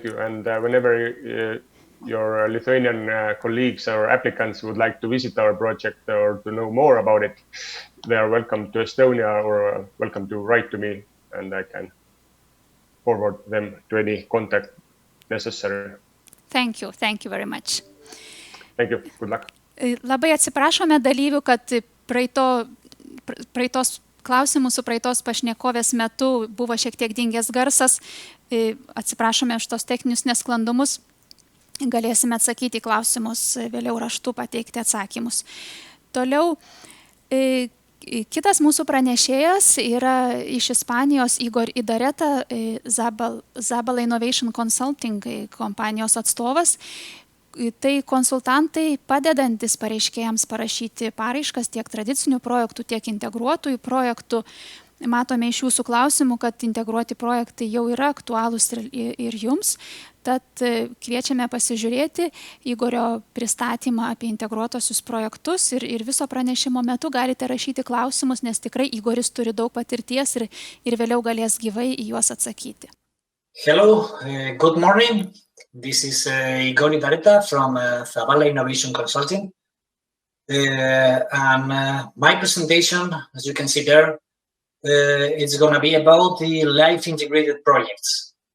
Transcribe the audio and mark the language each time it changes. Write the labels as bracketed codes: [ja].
[en] And whenever your Lithuanian colleagues or applicants would like to visit our project or to know more about it, they are welcome to Estonia or welcome to write to me, and I can forward them to any contact necessary. Thank you very much. Thank you. Good luck. [lt] Labai atsiprašome dalyvių, kad praeitos klausimų su praeitos pašnekovės metu buvo šiek tiek dingęs garsas. Atsiprašome už tos techninius nesklandumus. Galėsime atsakyti į klausimus vėliau raštu, pateikti atsakymus. Toliau, kitas mūsų pranešėjas yra iš Ispanijos Igor Idareta, Zabala Innovation Consulting kompanijos atstovas. Tai konsultantai padedantis pareiškėjams parašyti paraiškas tiek tradicinių projektų, tiek integruotųjų projektų. Matome iš jūsų klausimų, kad integruoti projektai jau yra aktualūs ir jums. Tad kviečiame pasižiūrėti Igorio pristatymą apie integruotosius projektus ir viso pranešimo metu galite rašyti klausimus, nes tikrai Igoris turi daug patirties ir vėliau galės gyvai į juos atsakyti. [en] Hello, good morning. This is Igor Idareta from Zabala Innovation Consulting. My presentation, as you can see there, it's going to be about the live integrated projects.